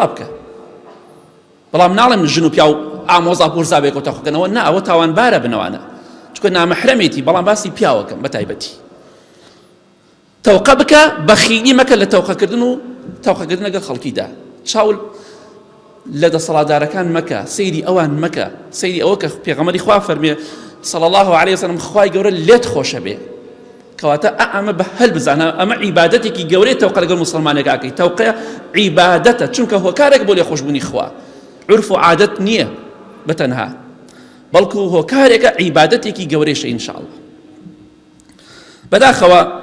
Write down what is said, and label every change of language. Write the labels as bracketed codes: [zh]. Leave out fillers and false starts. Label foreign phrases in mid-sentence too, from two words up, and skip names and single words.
[ckb] بکە بەڵام ناڵێم ژن و پیا و ئامۆزا پورزابێک و تەوقەکەنەوە نا ئەوە تاوانبارە بنەوانە چونکە نامەحرەمێتی بەڵام باسی پیاوەکەم بە تایبەتی تەوقە بکە بەخیلی مەکە لە تەوقەکردن و تەوقەکردن لەگەڵ خەڵکیدا چاول لە دەسەڵاتدارەکان مەکە سەیری ئەوان مەکە سەیری ئەوە کە پێغەمبەری خوا فەرمێ [ar] صلى الله عليه وسلم [ckb] خوای گەورە لێت خۆشە بێ کەواتە ئەمە بە هەل بزانە ئەمە عیبادەتێکی گەورەی تەوقە لەگەڵ موسڵمانێک ئاکەی تەوقە عیبادەتە چونکە هۆکارێک بۆ لێخۆشبوونی خوا عرف و عادەت نییە بەتەنها بەڵکو هۆکارێکە عیبادەتێکی گەورەیشە ئینشاءالله بەداخەوە